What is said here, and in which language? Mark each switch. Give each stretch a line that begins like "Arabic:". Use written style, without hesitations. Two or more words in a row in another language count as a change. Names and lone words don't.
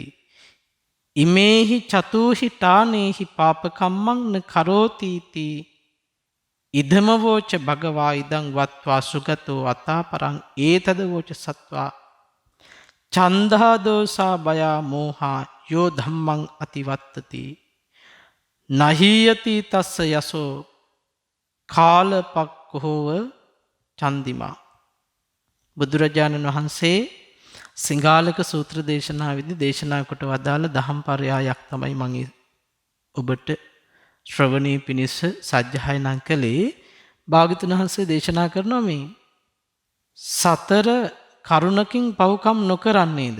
Pali: ඉමේහි චතුහි ඨානේහි පාපකම්මං න කරෝති ති ඉදමවෝච භගවා ඉදං වත්වා සුගතෝ අතාපරං ඒතද වෝච සත්වා චන්දා දෝසා බයා මෝහා යෝ ධම්මං අතිවත්තති නහියති තස්ස යසෝ කාලපක්ඛෝව චන්දිමා.
Sinhala: බුදුරජාණන් වහන්සේ සිංහාලක සූත්‍ර දේශනාවේදී දේශනා කොට වදාළ දහම් පරයයක් තමයි මම ඔබට ශ්‍රවණී පිණිස සජ්ජායනා කළේ. භාග්‍යවතුන් වහන්සේ දේශනා කරනවා මේ 4 කරුණකින් පව්කම් නොකරන්නේද?